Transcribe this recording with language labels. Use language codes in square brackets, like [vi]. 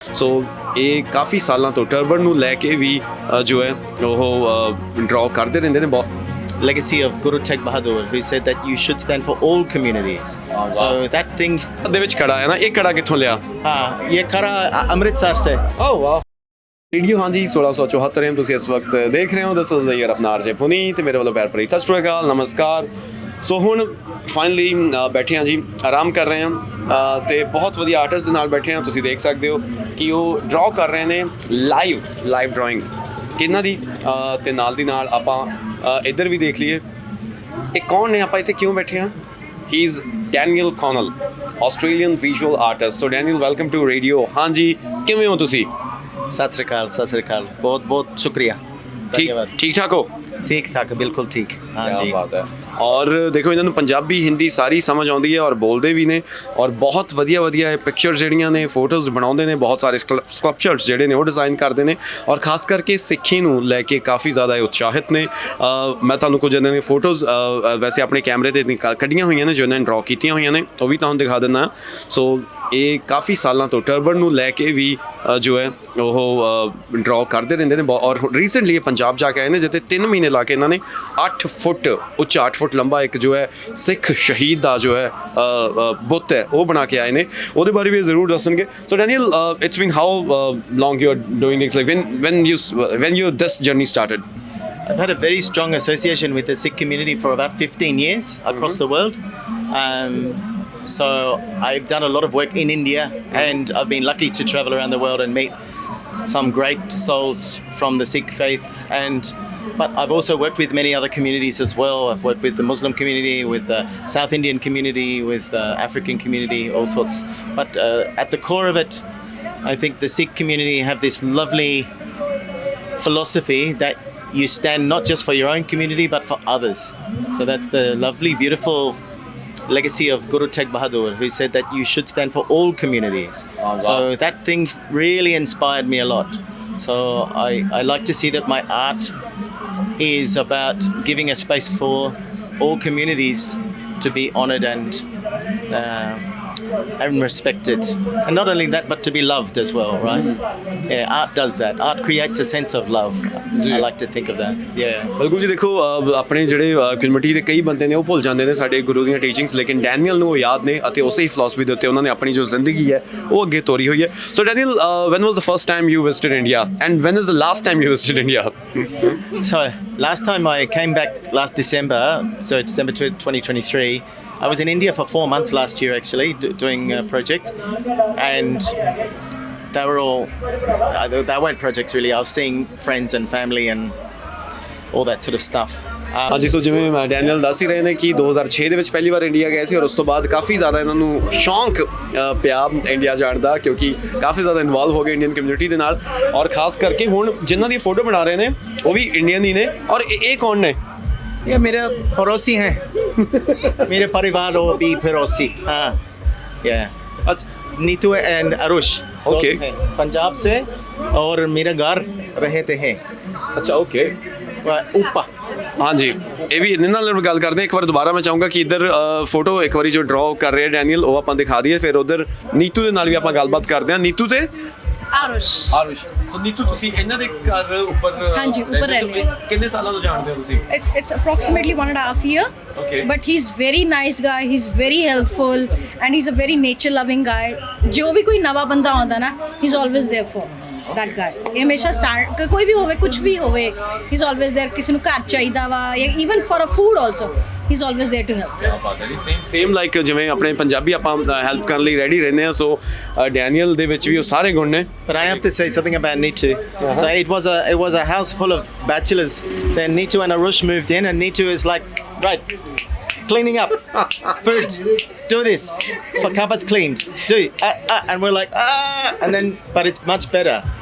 [pa] ਸੋ ਇਹ ਕਾਫੀ ਸਾਲਾਂ ਤੋਂ ਟਰਬਨ ਨੂੰ ਲੈ ਕੇ ਵੀ ਜੋ ਹੈ ਉਹ ਡਰਾਅ ਕਰਦੇ ਰਹਿੰਦੇ ਨੇ ਬਹੁਤ [en] legacy of Guru Tegh Bahadur, who said that you should stand for all communities. So that thing [pa] ਦੇ ਵਿੱਚ ਖੜਾ ਹੈ ਨਾ ਇਹ ਖੜਾ ਕਿੱਥੋਂ ਲਿਆ [hi] ये खड़ा अमृतसर से [pa] ਓ ਵਾਹ ਰੇਡੀਓ ਹਾਂਜੀ 1674 ਐਮ ਤੁਸੀਂ ਇਸ ਵਕਤ ਦੇਖ ਰਹੇ ਹੋ [en] this is your [pa] ਆਪਣਾ ਆਰਜੇ ਪੁਨੀ ਤੇ ਮੇਰੇ ਵੱਲੋਂ ਪਿਆਰ ਭਰੀ ਸਤਿ ਸ਼੍ਰੀ ਅਕਾਲ ਨਮਸਕਾਰ ਸੋ ਹੁਣ ਫਾਈਨਲੀ ਬੈਠੇ ਹਾਂ ਜੀ ਆਰਾਮ ਕਰ ਰਹੇ ਹਾਂ ਤੇ ਬਹੁਤ ਵਧੀਆ ਆਰਟਿਸਟ ਦੇ ਨਾਲ ਬੈਠੇ ਹਾਂ ਤੁਸੀਂ ਦੇਖ ਸਕਦੇ ਹੋ ਕਿ ਉਹ ਡਰਾਅ ਕਰ ਰਹੇ ਨੇ ਲਾਈਵ ਡਰਾਇੰਗ ਕਿਹਨਾਂ ਦੀ ਤੇ ਨਾਲ ਦੀ ਨਾਲ ਆਪਾਂ ਇੱਧਰ ਵੀ ਦੇਖ ਲਈਏ ਇਹ ਕੌਣ ਨੇ ਆਪਾਂ ਇੱਥੇ ਕਿਉਂ ਬੈਠੇ ਹਾਂ [en] he is Daniel Connell Australian visual artist [pa] so Daniel [en] welcome to radio ਹਾਂਜੀ [pa] ਕਿਵੇਂ ਹੋ ਤੁਸੀਂ [hi] सत श्री अकाल बहुत बहुत शुक्रिया धन्यवाद ठीक ठाक हो ठीक ठाक बिल्कुल ठीक हाँ जी बात है [pa] ਔਰ ਦੇਖੋ ਇਹਨਾਂ ਨੂੰ ਪੰਜਾਬੀ ਹਿੰਦੀ ਸਾਰੀ ਸਮਝ ਆਉਂਦੀ ਹੈ ਔਰ ਬੋਲਦੇ ਵੀ ਨੇ ਔਰ ਬਹੁਤ ਵਧੀਆ ਪਿਕਚਰਸ ਜਿਹੜੀਆਂ ਨੇ ਫੋਟੋਜ਼ ਬਣਾਉਂਦੇ ਨੇ ਬਹੁਤ ਸਾਰੇ ਸਕਲਪਚਰਸ ਜਿਹੜੇ ਨੇ ਉਹ ਡਿਜ਼ਾਈਨ ਕਰਦੇ ਨੇ ਔਰ ਖਾਸ ਕਰਕੇ ਸਿੱਖੀ ਨੂੰ ਲੈ ਕੇ ਕਾਫੀ ਜ਼ਿਆਦਾ ਉਤਸ਼ਾਹਿਤ ਨੇ ਮੈਂ ਤੁਹਾਨੂੰ ਕੁਝ ਇਹਨਾਂ ਦੀਆਂ ਫੋਟੋਜ਼ ਵੈਸੇ ਆਪਣੇ ਕੈਮਰੇ 'ਤੇ ਕੱਢੀਆਂ ਹੋਈਆਂ ਨੇ ਜੋ ਇਹਨਾਂ ਨੇ ਡਰਾਅ ਕੀਤੀਆਂ ਹੋਈਆਂ ਨੇ ਉਹ ਵੀ ਤੁਹਾਨੂੰ ਦਿਖਾ ਦਿੰਦਾ ਸੋ ਇਹ ਕਾਫੀ ਸਾਲਾਂ ਤੋਂ ਟਰਬਨ ਨੂੰ ਲੈ ਕੇ ਵੀ ਜੋ ਹੈ ਉਹ ਡਰਾਅ ਕਰਦੇ ਰਹਿੰਦੇ ਨੇ ਔਰ ਰੀਸੈਂਟਲੀ ਇਹ ਪੰਜਾਬ ਜਾ ਕੇ ਆਏ ਨੇ ਜਿੱਥੇ 3 ਮਹੀਨੇ ਲਾ ਕੇ ਇਹਨਾਂ ਨੇ 8 ਫੁੱਟ ਉੱਚਾ 8 ਫੁੱਟ ਲੰਬਾ ਇੱਕ ਜੋ ਹੈ ਸਿੱਖ ਸ਼ਹੀਦ ਦਾ ਜੋ ਹੈ ਬੁੱਤ ਹੈ ਉਹ ਬਣਾ ਕੇ ਆਏ ਨੇ ਉਹਦੇ ਬਾਰੇ ਵੀ ਜ਼ਰੂਰ ਦੱਸਣਗੇ ਸੋ Daniel [en] It's been how long you are doing this like when you this journey started I've had a very strong association with the Sikh community for about 15 years across the world. So I've done a lot of work in India and I've been lucky to travel around the world and meet some great souls from the Sikh faith but I've also worked with many other communities as well. I've worked with the Muslim community, with the South Indian community, with the African community, all sorts. But at the core of it, I think the Sikh community have this lovely philosophy that you stand not just for your own community but for others. So that's the lovely, beautiful legacy of Guru Tegh Bahadur, who said that you should stand for all communities. Wow. So that thing really inspired me a lot. So I like to see that my art is about giving a space for all communities to be honoured and respected, and not only that but to be loved as well, right? Yeah, art does that. Art creates a sense of love. I like to think of that. Yeah, [pa] ਬਿਲਕੁਲ ਜੀ ਦੇਖੋ ਆਪਣੇ ਜਿਹੜੇ community ਦੇ ਕਈ ਬੰਦੇ ਨੇ ਉਹ ਭੁੱਲ ਜਾਂਦੇ ਨੇ ਸਾਡੇ ਗੁਰੂ ਦੀਆਂ ਟੀਚਿੰਗਸ ਲੇਕਿਨ ਡੈਨੀਅਲ ਨੂੰ ਉਹ ਯਾਦ ਨੇ ਅਤੇ ਉਸੇ ਹੀ ਫਿਲਾਸਫੀ ਦੇ ਉੱਤੇ ਉਹਨਾਂ ਨੇ ਆਪਣੀ ਜੋ ਜ਼ਿੰਦਗੀ ਹੈ ਉਹ ਅੱਗੇ ਤੋਰੀ ਹੋਈ ਹੈ ਸੋ Daniel [en] when was the first time you visited India [pa] and when is the last time you visited India [en] so last time I came back last December, so December 2023. I was in India for 4 months last year actually doing projects and they were all they weren't projects really. I was seeing friends and family and all that sort of stuff. [pa] ਹਾਂਜੀ ਸੋ ਜਿਵੇਂ Daniel ਦੱਸ ਹੀ ਰਹੇ ਨੇ ਕਿ 2006 ਦੇ ਵਿੱਚ ਪਹਿਲੀ ਵਾਰ India ਗਏ ਸੀ ਔਰ ਉਸ ਤੋਂ ਬਾਅਦ ਕਾਫੀ ਜ਼ਿਆਦਾ ਇਹਨਾਂ ਨੂੰ ਸ਼ੌਂਕ ਪਿਆ ਇੰਡੀਆ ਜਾਣ ਦਾ ਕਿਉਂਕਿ ਕਾਫੀ ਜ਼ਿਆਦਾ ਇਨਵੋਲਵ ਹੋ ਗਏ ਇੰਡੀਅਨ ਕਮਿਊਨਿਟੀ ਦੇ ਨਾਲ ਔਰ ਖਾਸ ਕਰਕੇ ਹੁਣ ਜਿਨ੍ਹਾਂ ਦੀ ਫੋਟੋ ਬਣਾ ਰਹੇ ਨੇ ਉਹ ਵੀ ਇੰਡੀਅਨ ਹੀ ਨੇ ਔਰ ਇਹ ਕੌਣ ਨੇ [hi] ये मेरे पड़ोसी हैं मेरे परिवार वो भी पड़ोसी हाँ अच्छा नीतू एंड अरुष ओके पंजाब से और मेरा घर रहते हैं अच्छा ओके ऊपर हाँ जी [pa] ਇਹ ਵੀ ਇਹਨਾਂ ਨਾਲ ਗੱਲ ਕਰਦੇ ਇੱਕ ਵਾਰ ਦੁਬਾਰਾ ਮੈਂ ਚਾਹੂੰਗਾ ਕਿ ਇੱਧਰ ਫੋਟੋ ਇੱਕ ਵਾਰੀ ਜੋ ਡਰਾਅ ਕਰ ਰਹੇ ਡੈਨੀਅਲ ਉਹ ਆਪਾਂ ਦਿਖਾ ਦਈਏ ਫਿਰ ਉੱਧਰ ਨੀਤੂ ਦੇ ਨਾਲ ਵੀ ਆਪਾਂ ਗੱਲਬਾਤ ਕਰਦੇ ਹਾਂ ਨੀਤੂ ਤੇ ਆਰੁਸ਼ ਸੋ ਨੀਤੂ ਤੁਸੀਂ ਇਹਨਾਂ ਦੇ ਘਰ ਉੱਪਰ ਹਾਂਜੀ ਉੱਪਰ ਰਹਿੰਦੇ ਕਿੰਨੇ ਸਾਲਾਂ ਤੋਂ ਜਾਣਦੇ ਹੋ ਤੁਸੀਂ [en] it's approximately 1.5 year okay but he's very nice guy, he's very helpful and he's a very nature loving guy [pa] ਜੋ ਵੀ ਕੋਈ ਨਵਾਂ ਬੰਦਾ ਆਉਂਦਾ ਨਾ [en] he's always there for that guy [pa] ਇਹ ਹਮੇਸ਼ਾ ਸਟਾਰਟ ਕੋਈ ਵੀ ਹੋਵੇ [en] ਕੁਝ ਵੀ ਹੋਵੇ he's always there [pa] ਕਿਸੇ ਨੂੰ ਘਰ ਚਾਹੀਦਾ ਵਾ ਜਾਂ [en] even for a food also he's always there to help same like [pa] ਜਿਵੇਂ ਆਪਣੇ ਪੰਜਾਬੀ ਆਪਾਂ ਹੈਲਪ ਕਰਨ ਲਈ ਰੈਡੀ ਰਹਿੰਦੇ ਆ ਸੋ ਡੈਨੀਅਲ ਦੇ ਵਿੱਚ ਵੀ ਉਹ ਸਾਰੇ ਗੁਣ ਨੇ [en] but I have to say something about Neetu. So it was a house full of bachelors. Then Neetu and Arush moved in and Neetu is like right cleaning up food, do this for cupboards cleaned, do and we're like and then but it's much better.